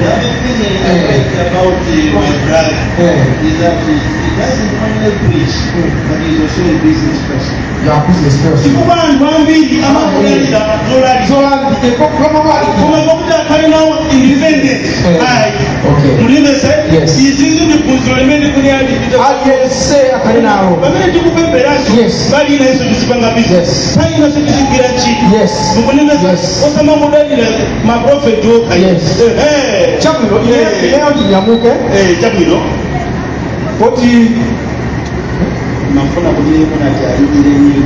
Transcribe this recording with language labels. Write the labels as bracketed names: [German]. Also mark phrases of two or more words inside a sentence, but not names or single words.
[English] The other thing I like about my brother is that he doesn't only preach, but he's also a business person. You are a business person. Independent. Okay. Yes. [Nyanja] aliyese akanenalo bamene tikupemberacho bali inayeso tizipanga business tayi nacho tizigwira ntchito mukuneneza osamamudalira maprofeti okha chabwino ineyo tinyamuke chabwino poti nafuna kuti munati ayimire nyimbo